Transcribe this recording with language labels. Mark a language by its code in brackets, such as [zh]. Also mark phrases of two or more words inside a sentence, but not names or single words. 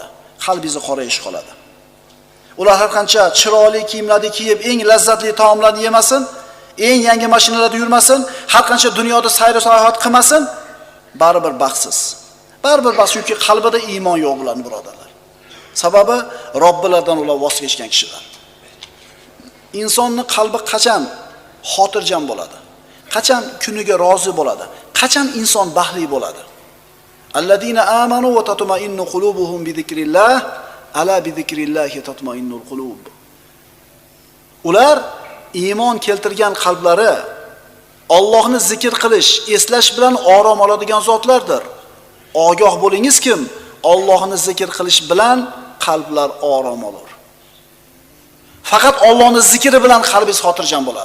[uz] Qalbingizni qorayish qoladi. Ular har qancha chiroyli kiyimlarni kiyib, eng lazzatli taomlarni yemasin, eng yangi mashinalarda yurmasin, har qancha dunyoda sayr sayohat qilmasin, baribir baxtsiz. Baribir baxtsiz, chunki qalbida iymon yo'q ularning birodarlar. Sababi Robbilardan ular voz kechgan kishilar. Insonning qalbi qachon xotirjam bo'ladi? Qachon kuniga rozi bo'ladi? Qachon inson baxtli bo'ladi? [ar] الذين آمنوا وتطمئن قلوبهم بذكر الله، ألا بذكر الله تطمئن القلوب. [uz] Ular iymon keltirgan qalblari Allohni zikr qilish, eslash bilan orom oladigan zotlardir. Ogoh bo'lingiz kim? Allohni zikr qilish bilan qalblar orom olur. Faqat Allohni zikri bilan qalbingiz xotirjam bo'ladi.